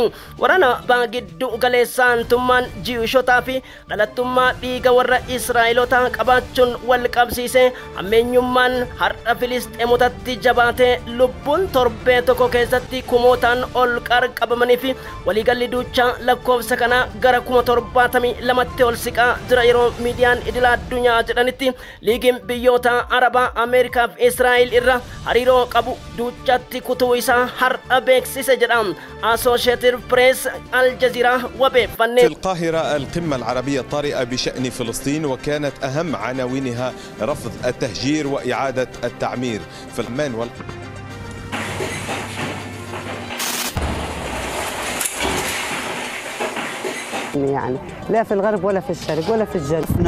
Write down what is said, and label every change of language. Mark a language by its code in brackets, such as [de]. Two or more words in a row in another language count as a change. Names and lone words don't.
[om] Waraana baha gidduu galeessaa antummaan jiwishotaa fi dhalattummaa dhiiga warra Israa'elotaa qabaachuun wal qabsiisee hammeenyummaan har'a Filisxeemotatti jabaatee lubbuun torbee tokko keessatti kumootaan ol qarqabamanii fi waliigalli duuchaa lakkoofsa kanaa gara 72 ol siqaa jira yeroo miidiyaan idila addunyaa jedhanitti. Liigiin biyyoota Arabaa Ameerikaa fi Israa'el irra hariiroo qabu duuchatti kutuu isaa har'a beeksise jedha Associated Press الجزيرة وبفن. [ar] في القاهرة القمة العربية الطارئة بشأن فلسطين وكانت أهم عناوينها رفض التهجير وإعادة التعمير في العمان يعني لا في الغرب ولا في الشرق ولا في الجنوب.